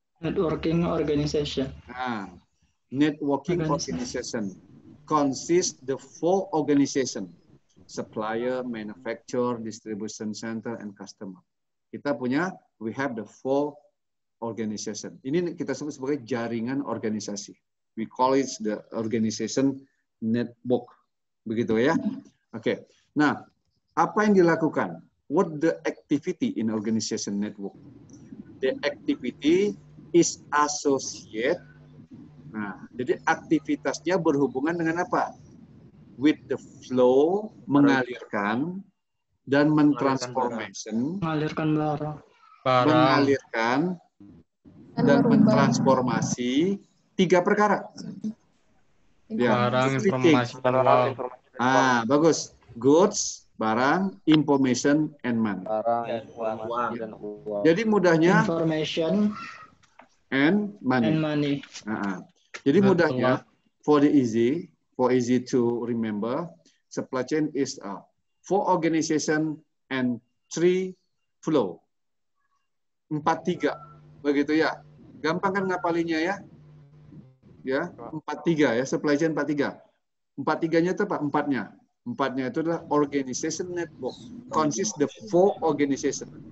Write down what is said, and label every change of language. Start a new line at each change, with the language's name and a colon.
English: Networking organization. Nah, networking organization consists the four organization: supplier, manufacturer, distribution center, and customer.
Indonesian: Kita punya,
English: we have the four organization.
Indonesian: Ini kita sebut sebagai jaringan organisasi.
English: We call it the organization network.
Indonesian: Begitu ya.
English: Oke.
Indonesian: Nah, apa yang dilakukan?
English: What the activity in organization network? The activity is associate.
Indonesian: Nah, jadi aktivitasnya berhubungan dengan apa?
English: With the flow,
Indonesian: mengalirkan, dan mentransformation. Mengalirkan barang. Mengalirkan dan mentransformasi tiga perkara. Barang, informasi, dan uang. Bagus.
English: Goods,
Indonesian: barang,
English: information, and money.
Indonesian: Barang, informasi, dan uang. Jadi mudahnya
English: information and money.
Indonesian: Jadi mudahnya,
English: for easy to remember, supply chain is a 4 organization and 3 flow.
Indonesian: 4-3, begitu ya. Gampang kan ngapalinnya ya? Ya, 4-3 ya, supply chain 4-3. 4-3-nya itu apa? 4-nya. 4-nya itu adalah organization network.
English: Consists the 4 organization.